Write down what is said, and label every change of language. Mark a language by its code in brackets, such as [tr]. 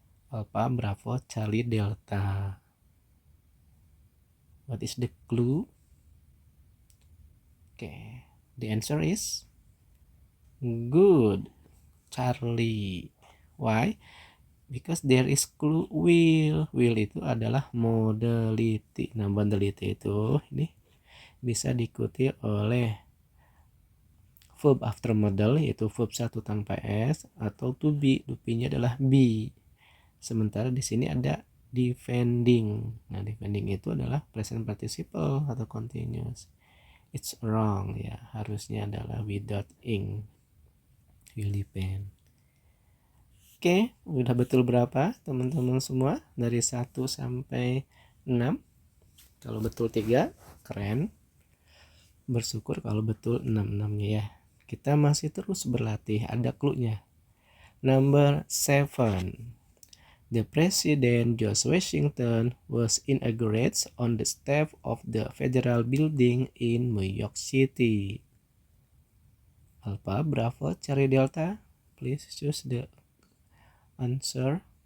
[en] Alpha, Bravo, Charlie, Delta. What is the clue? Okay, the answer is good. Charlie. Why? Because there is clue will. [id] Will itu adalah modality. Nah, modality itu ini bisa diikuti oleh verb after model, yaitu verb 1 tanpa s, atau to be. To be-nya adalah be. Sementara di sini ada defending. Nah, defending itu adalah present participle atau continuous. [en] It's wrong ya. Harusnya adalah without ing. [id] Will defend. Oke, udah betul berapa teman-teman semua? Dari 1 sampai 6. Kalau betul 3, keren. Bersyukur kalau betul 6-6-nya ya. Kita masih terus berlatih, ada clue-nya. [en] Number 7. The President George Washington was inaugurated on the step of the Federal Building in New York City. Alpha, Bravo, Charlie, Delta. Please choose the answer.